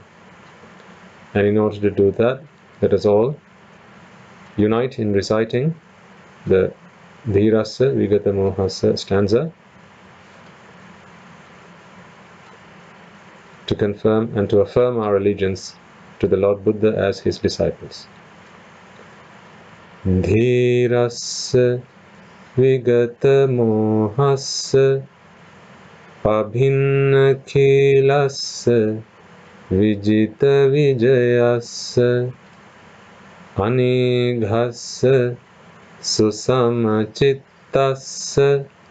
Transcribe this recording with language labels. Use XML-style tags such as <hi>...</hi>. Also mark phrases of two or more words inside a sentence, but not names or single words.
<en>And in order to do that, let us all unite in reciting the Dhirassa Vigata Mohassa stanza to confirm and to affirm our allegiance to the Lord Buddha as his disciples.</en> <pi>Dhirassa Vigata Mohassa Abhinna Khilassa Vijita Vijayassa Anighassa Susamachitassa</pi>